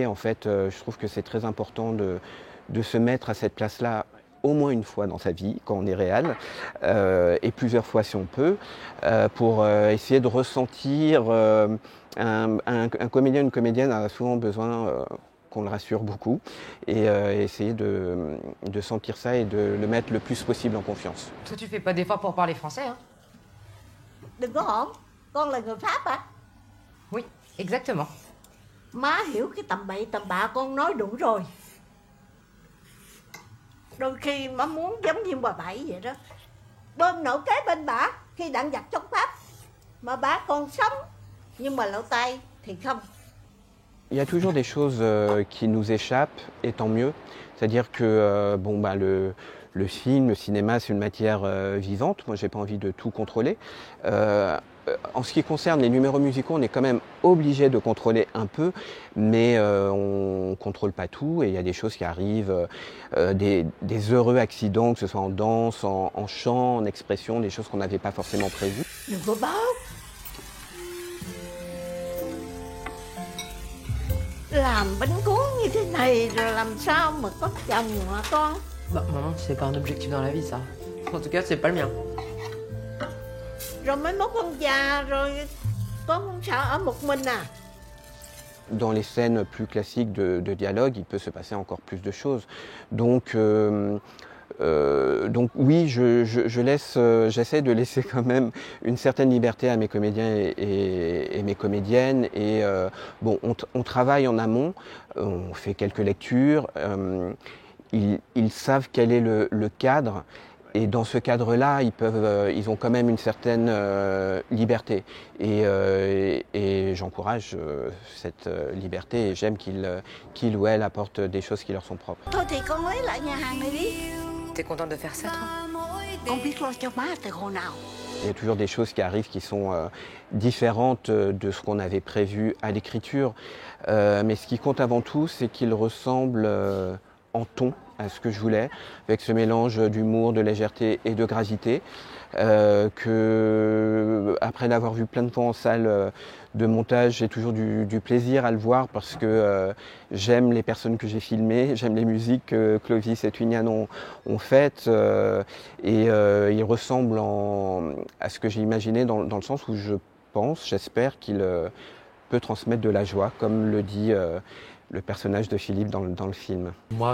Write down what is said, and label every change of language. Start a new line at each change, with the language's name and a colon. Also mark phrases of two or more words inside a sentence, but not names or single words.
French: En fait, je trouve que c'est très important de se mettre à cette place-là au moins une fois dans sa vie, quand on est réel, et plusieurs fois si on peut, pour essayer de ressentir. Un comédien, une comédienne a souvent besoin qu'on le rassure beaucoup, et essayer de sentir ça et de le mettre le plus possible en confiance. Toi, tu fais pas d'efforts pour parler français, hein?
Vietnamese: Đừng có hỗn, con là người Pháp à?
French: Oui, exactement.
Vietnamese: Má hiểu cái tầm bậy tầm bạ con nói đủ rồi. Đôi khi má muốn giống như bà Bảy vậy đó, bơm nổ kế bên bả khi đạn giặc chống Pháp, mà bả còn sống, nhưng mà lỗ tai thì không.
French: Il y a toujours des choses qui nous échappent, et tant mieux. C'est-à-dire que le film, le cinéma, c'est une matière vivante. Moi, j'ai pas envie de tout contrôler. En ce qui concerne les numéros musicaux, on est quand même obligé de contrôler un peu, mais on ne contrôle pas tout, et il y a des choses qui arrivent, des heureux accidents, que ce soit en danse, en chant, en expression, des choses qu'on n'avait pas forcément prévues.
Vietnamese: Đừng có báo. Làm bánh cuốn như thế này rồi làm sao mà có chồng hả con?
French: Bah, maman, c'est pas un objectif dans la vie, ça. En tout cas, c'est pas le mien.
Vietnamese: Rồi mới mốt con già rồi con không sợ ở một mình à?
French: Dans les scènes plus classiques de dialogue, il peut se passer encore plus de choses. Donc oui, j'essaie de laisser quand même une certaine liberté à mes comédiens et mes comédiennes. Et on travaille en amont, on fait quelques lectures. Ils savent quel est le cadre. Et dans ce cadre-là, ils ont quand même une certaine liberté. Et j'encourage cette liberté, et j'aime qu'ils ou elles apportent des choses qui leur sont propres.
Vietnamese: Thôi thì con lấy lại nhà hàng này đi.
French: T'es contente de faire ça, toi?
Vietnamese: Con biết lo cho má từ hồi nào.
French: Il y a toujours des choses qui arrivent qui sont différentes de ce qu'on avait prévu à l'écriture. Mais ce qui compte avant tout, c'est qu'ils ressemblent en ton à ce que je voulais, avec ce mélange d'humour, de légèreté et de gravité, que après l'avoir vu plein de fois en salle de montage, j'ai toujours du plaisir à le voir parce que j'aime les personnes que j'ai filmées, j'aime les musiques que Clovis et Twignan ont faites, et il ressemble à ce que j'ai imaginé dans le sens où j'espère qu'il peut transmettre de la joie, comme le dit le personnage de Philippe dans le film.